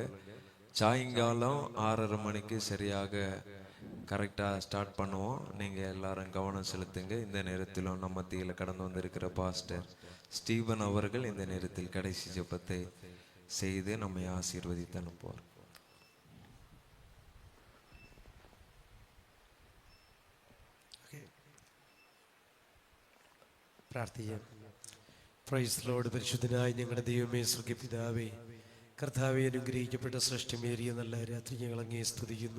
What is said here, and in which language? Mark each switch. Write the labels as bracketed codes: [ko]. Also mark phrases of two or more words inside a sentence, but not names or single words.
[ta] சாயங்காலம் 6:30 மணிக்கு சரியாக கரெக்டாக ஸ்டார்ட் பண்ணுவோம். நீங்கள் எல்லாரும் கவனம் செலுத்துங்க. இந்த நேரத்திலும் நம்ம மத்தியில் கடந்து வந்திருக்கிற பாஸ்டர் ஸ்டீவன் அவர்கள் இந்த நேரத்தில் கடைசி ஜெபத்தை செய்து நம்மை ஆசீர்வதித்து அனுப்புவார். [ml] പ്രാർത്ഥിക്കാം. [en] praise Lord. [ml] പരിശുദ്ധനായ ഞങ്ങളുടെ ദൈവമേ, സ്വർഗ്ഗപിതാവേ, കർത്താവെ, അനുഗ്രഹിക്കപ്പെട്ട ശ്രേഷ്ഠമേറിയ നല്ല രാത്രി ഞങ്ങൾ അങ്ങേ സ്തുതിക്കുന്നു.